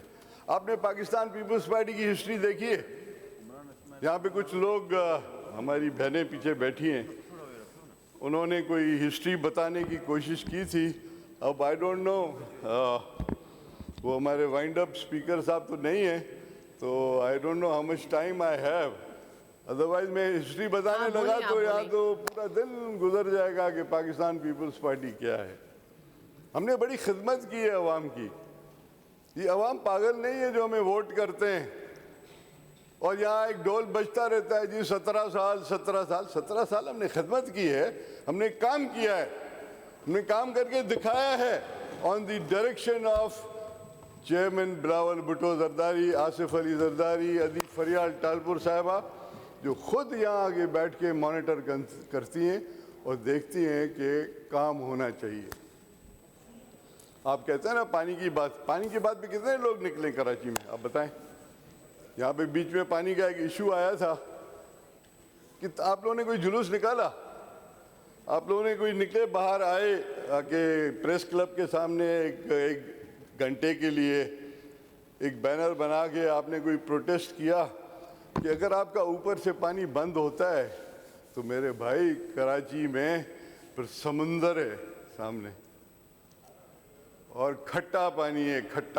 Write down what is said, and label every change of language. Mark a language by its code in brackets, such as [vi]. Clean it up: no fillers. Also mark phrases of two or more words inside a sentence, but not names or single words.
[ur] آپ نے پاکستان پیپلز پارٹی کی ہسٹری دیکھی ہے؟ یہاں پہ کچھ لوگ ہماری بہنیں پیچھے بیٹھی ہیں، انہوں نے کوئی ہسٹری بتانے کی کوشش کی تھی. اب [en] I don't know, [ur] وہ ہمارے [en] wind up speaker [ur] صاحب تو نہیں ہے، تو [en] I don't know how much time I have, [ur] ادروائز میں ہسٹری بتانے لگا تو یہاں تو پورا دن گزر جائے گا کہ پاکستان پیپلز پارٹی کیا ہے. ہم نے بڑی خدمت کی ہے عوام کی. یہ عوام پاگل نہیں ہے جو ہمیں ووٹ کرتے ہیں اور یہاں ایک ڈھول بجتا رہتا ہے جی 17 سال ہم نے خدمت کی ہے، ہم نے کام کیا ہے، ہم نے کام کر کے دکھایا ہے [en] on the direction of chairman [ur] बिलावल भुट्टो जरदारी, आसिफ अली जरदारी, अदीब फरियाल टालपुर साहिबा, جو خود یہاں آگے بیٹھ کے مانیٹر کرتی ہیں اور دیکھتی ہیں کہ کام ہونا چاہیے. آپ کہتے ہیں نا پانی کی بات پہ کتنے لوگ نکلے کراچی میں، آپ بتائیں. یہاں پہ بیچ میں پانی کا ایک ایشو آیا تھا کہ آپ لوگوں نے کوئی جلوس نکالا، آپ لوگوں نے کوئی نکلے باہر آئے آ کے پریس کلب کے سامنے ایک گھنٹے کے لیے ایک بینر بنا کے آپ نے کوئی پروٹیسٹ کیا کہ اگر آپکا اوپر سے پانی بند ہوتا ہے تو میرے بھائی کراچی میں پھر سمندر ہے سامنے اور کھٹا پانی ہے، کھٹا.